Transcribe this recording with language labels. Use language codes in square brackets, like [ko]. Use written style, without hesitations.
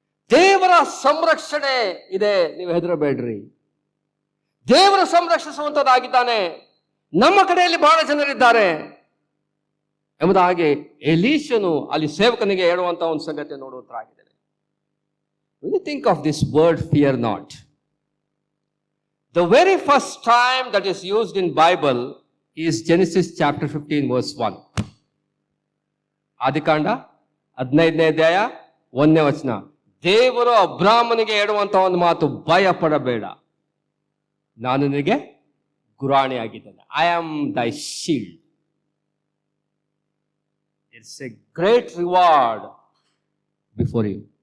[kn] ದೇವರ ಸಂರಕ್ಷಣೆ ಇದೆ, ನೀವು ಹೆದರಬೇಡ್ರಿ. ದೇವರು ಸಂರಕ್ಷಿಸುವಂತದ್ದಾಗಿದ್ದಾನೆ. ನಮ್ಮ ಕಡೆಯಲ್ಲಿ ಬಹಳ ಜನರಿದ್ದಾರೆ ಎಂಬುದಾಗಿ ಎಲೀಷನು ಅಲ್ಲಿ ಸೇವಕನಿಗೆ ಹೇಳುವಂತಹ ಒಂದು ಸಂಗತಿ ನೋಡುವಂತಾಗಿದೆ. [en] When you think of this word fear not, the very first time that is used in Bible is Genesis chapter 15 verse 1. [kn] ಆದಿಕಾಂಡ 15ನೇ ಅಧ್ಯಾಯ 1ನೇ ವಚನ. ದೇವರು ಅಬ್ರಾಮನಿಗೆ ಹೇಳುವಂತಹ ಒಂದು ಮಾತು, ಭಯ ಪಡಬೇಡ, ನಾನು ನಿನಗೆ ಗುರಾಣಿಯಾಗಿದ್ದೇನೆ. [en] I am thy shield. It's a great reward before you.